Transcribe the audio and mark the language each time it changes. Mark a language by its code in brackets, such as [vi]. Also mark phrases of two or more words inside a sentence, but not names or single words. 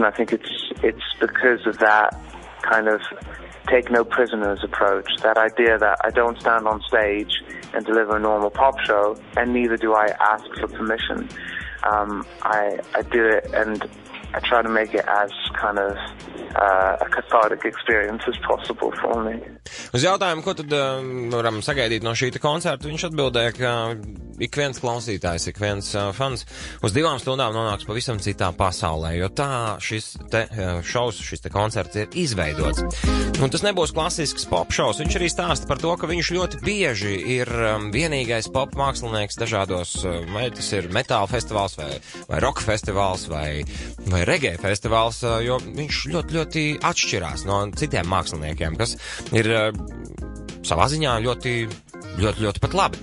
[en] I think it's because of that kind of take no prisoners approach, that idea that I don't stand on stage and deliver a normal pop show, and neither do I ask for permission. I do it, and I try to make it as kind of a cathartic experience as possible for me. [lv] Uz jautājumu, ko tad varam sagaidīt no šī koncerta, viņš atbildēja, ka ik viens klausītājs, ik viens fans uz 2 stundām nonāks pavisam citā pasaulē, jo tā šis te šovs, šis te koncerts ir izveidots. Un tas nebūs klasisks pop šovs, viņš arī stāsta par to, ka viņš ļoti bieži ir vienīgais pop mākslinieks dažādos, vai tas ir metāla festivāls, vai rock festivāls, vai reggae festivāls, jo viņš ļoti atšķirās no citiem māksliniekiem, kas ir savā ziņā ļoti pat labi.